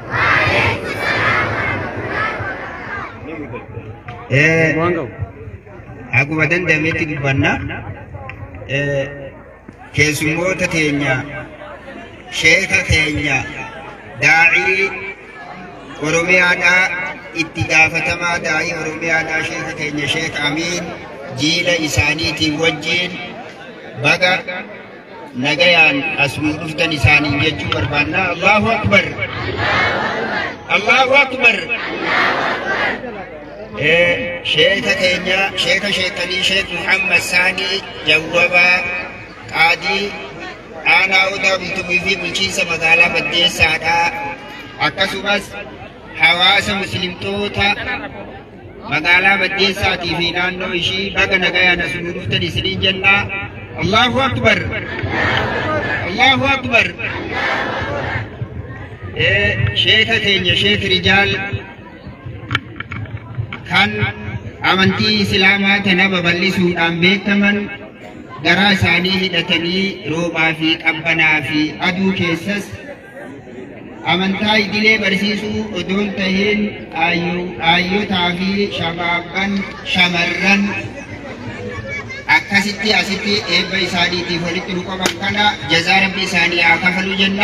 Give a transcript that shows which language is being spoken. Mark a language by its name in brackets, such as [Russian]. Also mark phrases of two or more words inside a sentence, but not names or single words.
[Oromo] Aku badan dameti dibanna keessummoota teenya sheeka keenya daa'ii Oromiyaadhaa itti gaafatamaa daa'ii Oromiyaadhaa sheeka keenya Sheek Amiin jiila isaaniitiin wajjin baga nagayaan as nu dhuftan isaaniin jechuu barbaanna. [Arabic] الله أكبر، الله أكبر. [Oromo] sheeka keenya sheekanii Sheek Muhammad Saanii Jawwabaa Qaadii aanaa Odaa Bultumii fi bulchiinsa magaalaa Baddeessaadhaa akkasumas hawaasa muslimtoota magaalaa Baddeessaatii fi naannoo ishii baga nagayaan as nu dhuftan isiniin jenna. [Arabic] الله أكبر، الله أكبر. [Oromo] sheeka keenya Sheek Rijaal kan amantii Islaamaa tana babal'isuudhaan beekaman garaa isaanii hidhatanii roobaa fi qabbanaa fi aduu keessas amantaa idilee barsiisuu odoon tahiin aayyotaa fi shabaabban shamarran akkasitti asitti eebba isaaniitiif walitti nu qaban kana jazaa rabbi isaanii haa kafalu jenna.